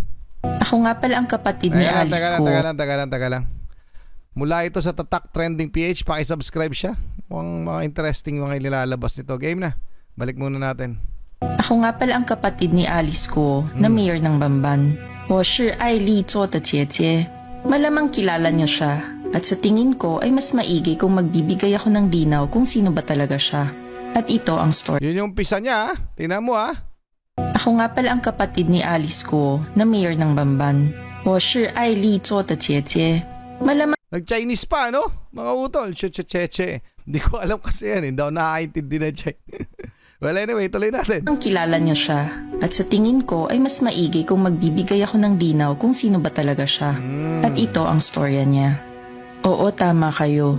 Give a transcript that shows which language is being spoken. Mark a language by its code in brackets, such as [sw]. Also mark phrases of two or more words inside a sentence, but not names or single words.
[tl] Ako nga pala ang kapatid ni Alice ko. Taga lang. Mula ito sa Tatak Trending PH, pakisubscribe siya. Ang mga interesting mga ilalabas nito. Game na. Balik muna natin. Ako nga pala ang kapatid ni Alice ko na mayor ng Bamban. [zh] 我是爱丽做的姐姐. [tl] Malamang kilala niyo siya at sa tingin ko ay mas maigi kung magbibigay ako ng linaw kung sino ba talaga siya. At ito ang story. Yun yung umpisa niya. Tingnan mo Ako nga pala ang kapatid ni Alice ko na mayor ng Bamban. [zh] 我是爱丽做的姐姐. [tl] Malamang nag-Chinese pa, no? Mga utol. Che. Hindi ko alam kasi yan. Hindi ako nakakaintindi na Chinese. Well, anyway, tuloy natin. Ang kilala niyo siya at sa tingin ko ay mas maigi kung magbibigay ako ng linaw kung sino ba talaga siya. At ito ang storya niya. Oo, tama kayo.